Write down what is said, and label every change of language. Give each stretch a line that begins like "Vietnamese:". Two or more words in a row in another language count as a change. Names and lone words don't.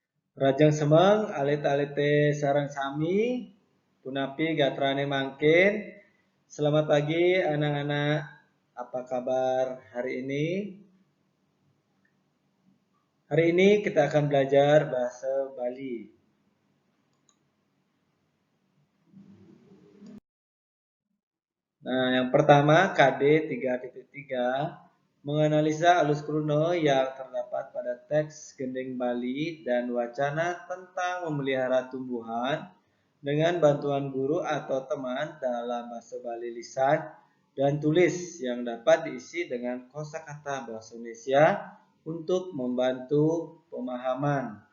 Balinese: Rajang semeng alit-alite sarang sami punapi gatrane mangkin.
Indonesian: Selamat pagi anak-anak, apa kabar hari ini? Hari ini kita akan belajar bahasa Bali. Nah, yang pertama KD 3.3 menganalisa alus kruna yang terdapat pada teks Gending Bali dan wacana tentang memelihara tumbuhan dengan bantuan guru atau teman dalam bahasa Bali lisan dan tulis yang dapat diisi dengan kosakata bahasa Indonesia untuk membantu pemahaman.